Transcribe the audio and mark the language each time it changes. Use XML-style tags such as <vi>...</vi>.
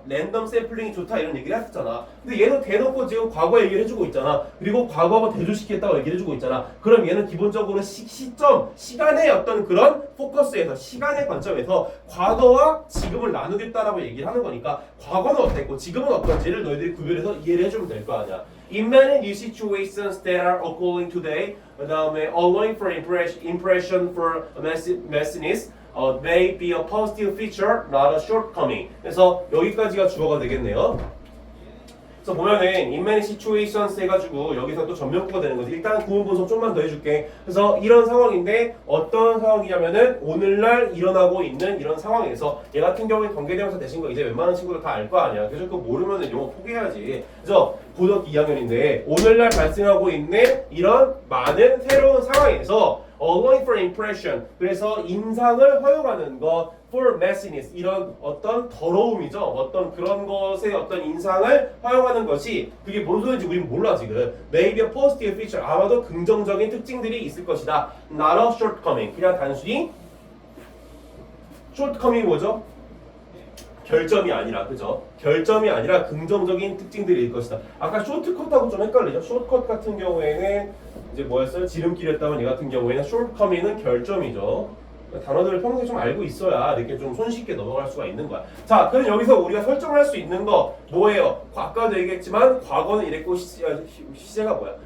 <ko>랜덤 샘플링이 좋다 이런 얘기를 했었잖아. 근데 얘는 대놓고 지금 과거 얘기를 해주고 있잖아. 그리고 과거가 대조시켰다고 얘기를 해주고 있잖아. 그럼 얘는 기본적으로 시점 시간의 어떤 그런 포커스에서 시간의 관점에서 과거와 지금을 나누겠다라고 얘기를 하는 거니까 과거는 어땠고 지금은 어떤지를 너희들이 구별해서 이해를 해주면 될 거 아니야.</ko> <en>In many new situations that are occurring today,</en> <ko>그 다음에</ko> <en>allowing for impression for messiness may be a positive feature, not a shortcoming.</en> <ko>그래서 여기까지가 주어가 되겠네요. 그래서 보면은</ko> <en>in many situations</en> <ko>해가지고 여기서 또 전면구가 되는 거지. 일단 구문 분석 좀만 더 해줄게. 그래서 이런 상황인데 어떤 상황이냐면은 오늘날 일어나고 있는 이런 상황에서 얘 같은 경우에 관계대명사 대신 거 이제 웬만한 친구들 다 알 거 아니야. 그래서 그거 모르면은 영어 포기해야지. 그래서 고등학교 2학년인데 오늘날 발생하고 있는 이런 많은 새로운 상황에서</ko> <en>allowing for impression</en> <ko>그래서 인상을 허용하는 것</ko> <en>for messiness</en> <ko>이런 어떤 더러움이죠. 어떤 그런 것의 어떤 인상을 허용하는 것이 그게 뭔 소리인지 우리는 몰라 지금.</ko> <en>Maybe a positive feature</en> <ko>아마도 긍정적인 특징들이 있을 것이다.</ko> <en>Not a shortcoming</en> <ko>그냥 단순히</ko> <en>shortcoming</en> <ko>뭐죠? 결점이 아니라 그죠? 결점이 아니라 긍정적인 특징들일 것이다. 아까 쇼트컷하고 좀 헷갈리죠? 숏컷 같은 경우에는 이제 뭐였어요? 지름길이었다면 얘 같은 경우에는 shortcoming은 결점이죠. 단어들을 평소에 좀 알고 있어야 이렇게 좀 손쉽게 넘어갈 수가 있는 거야. 자, 그럼 여기서 우리가 설정할 수 있는 거 뭐예요? 아까도 얘기했지만 과거는 이랬고 시제가 뭐야?</ko>